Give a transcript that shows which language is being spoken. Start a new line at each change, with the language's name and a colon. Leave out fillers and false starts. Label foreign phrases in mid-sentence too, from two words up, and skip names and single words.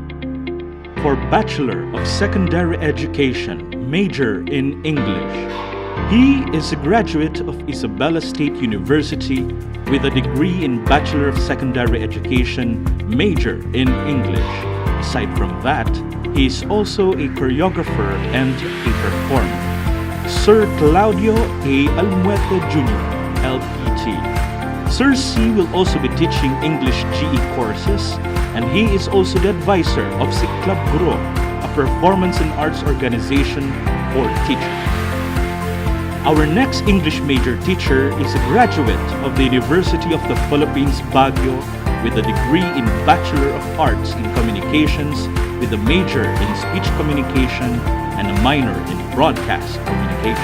English: For Bachelor of Secondary Education, major in English. He is a graduate of Isabela State University with a degree in Bachelor of Secondary Education, major in English. Aside from that, he is also a choreographer and a performer. Sir Claudio A. Almuete Jr., LPT. Sir C will also be teaching English GE courses, and he is also the advisor of Club Guro, a performance and arts organization for teachers. Our next English major teacher is a graduate of the University of the Philippines, Baguio, with a degree in Bachelor of Arts in Communications with a major in Speech Communication and a minor in Broadcast Communication.